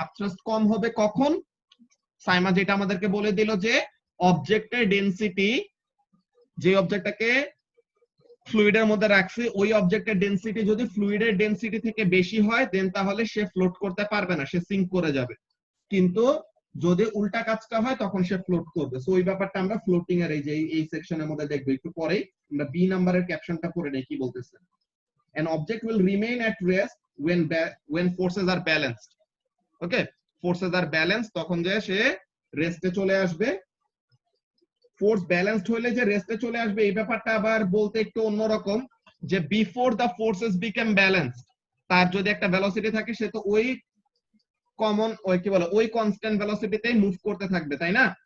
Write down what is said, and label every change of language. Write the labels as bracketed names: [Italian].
[Bangla] আপথ্রাস্ট কম হবে কখন? সাইমা যেটা আমাদেরকে বলে দিল যে অবজেক্টের ডেনসিটি, যে অবজেক্টটাকে ফ্লুইডের মধ্যে রাখছি ওই অবজেক্টের ডেনসিটি যদি ফ্লুইডের ডেনসিটি থেকে বেশি হয় দেন তাহলে সে ফ্লোট করতে পারবে না, সে সিঙ্ক করে যাবে। কিন্তু যদি উল্টা কাজটা হয় তখন সে ফ্লোট করবে। সো ওই ব্যাপারটা আমরা ফ্লোটিং এর এই সেকশনের মধ্যে দেখবো একটু পরে। আমরা বি নাম্বারের ক্যাপশনটা পড়ে নেই কি বলতেছে। [English] an object will remain at rest when forces are balanced. [Bangla] Okay, forces আর balance, তখন যে সে রেস্টে চলে আসবে। ফোর্স ব্যালেন্সড হলে যে রেস্টে চলে আসবে এই ব্যাপারটা আবার বলতে একটু অন্যরকম, যে [English] before the forces became balanced, [Bangla] তার যদি একটা ভেলোসিটি থাকে সে তো ওই কমন ওই কি বলে ওই কনস্ট্যান্ট ভেলোসিটিতেই মুভ করতে থাকবে, তাই না?